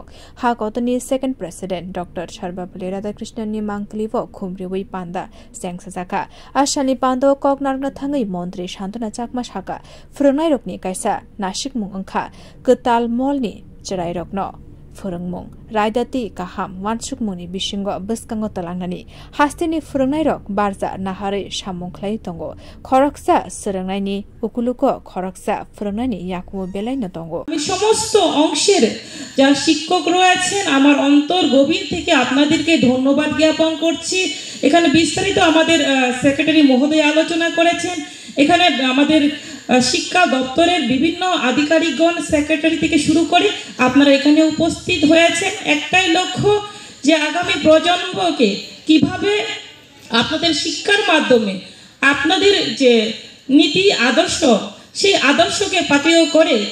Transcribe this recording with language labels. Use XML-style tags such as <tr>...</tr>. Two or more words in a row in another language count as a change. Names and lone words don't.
<trp>हाकतनि</trp> <en>second president</en> <trp>डक्टर सर्वपल्ली राधाकृष्णननि मांकलिबो खुमरिवै पान्दा सेंगसाजाखा आसालनि पान्दो ककनारनो थाङै मन्त्री शान्तना चाकमा साका फोरोंनाय रकनि कायसा नासिक मुं अंखा गोताल मलनि चराय रकनो फोरोंमुं रायदाति गाहाम वानसुकमुंनि बिसिंग बसकांग तलांनानि हास्तिनि फोरोंनाय रक बारजा नाहारै सामुंख्लाय दंगो खरकसा सोलोंनायनि उकुलुको खरकसा फोरोंनायनि याकुमो बेलायनो दंगो</trp> <bn>আমি সমস্ত অংশের যা শিক্ষক রয়েছেন আমার অন্তর গভীর থেকে আপনাদেরকে ধন্যবাদ জ্ঞাপন করছি এখানে বিস্তারিত আমাদের সেক্রেটারি মহোদয় আলোচনা করেছেন এখানে আমাদের শিক্ষা দপ্তরের বিভিন্ন আধিকারিকগণ সেক্রেটারি থেকে শুরু করে আপনারা এখানে উপস্থিত হয়েছেন একটাই লক্ষ্য যে আগামী প্রজন্মকে কিভাবে আপনাদের শিক্ষার মাধ্যমে আপনাদের যে নীতি আদর্শ সেই আদর্শকে পাথেয় করে</bn>